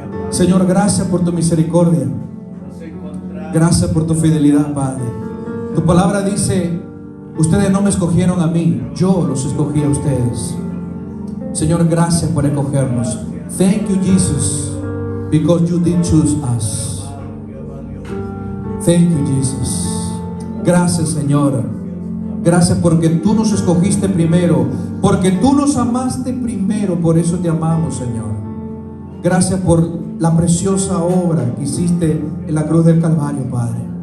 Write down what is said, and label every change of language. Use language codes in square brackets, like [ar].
[es] Señor, gracias por tu misericordia. Gracias por tu fidelidad, Padre. Tu palabra dice: ustedes no me escogieron a mí, yo los escogí a ustedes. Señor, gracias por escogernos. [en] Thank you, Jesus, because you did choose us. Thank you, Jesus. [es] Gracias, Señor. Gracias porque tú nos escogiste primero, porque tú nos amaste primero, por eso te amamos, Señor. Gracias por la preciosa obra que hiciste en la cruz del Calvario, Padre.